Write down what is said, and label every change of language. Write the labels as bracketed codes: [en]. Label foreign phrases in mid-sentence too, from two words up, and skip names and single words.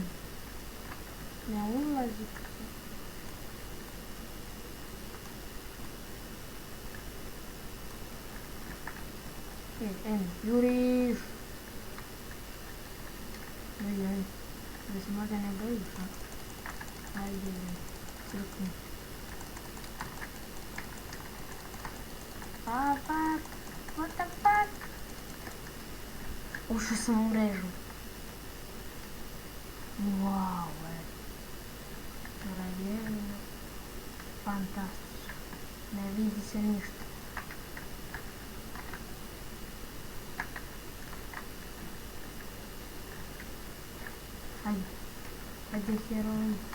[hr] Ne ulazi. Juriš. Ajde. Da se možda ne bojiš, a? Ajde, crkni. Fuck. [en] What the fuck? [hr] Ušao sam u mrežu. Wow, Rajevino. Fantastično. Ne vidi se ništa. Ajde heroji.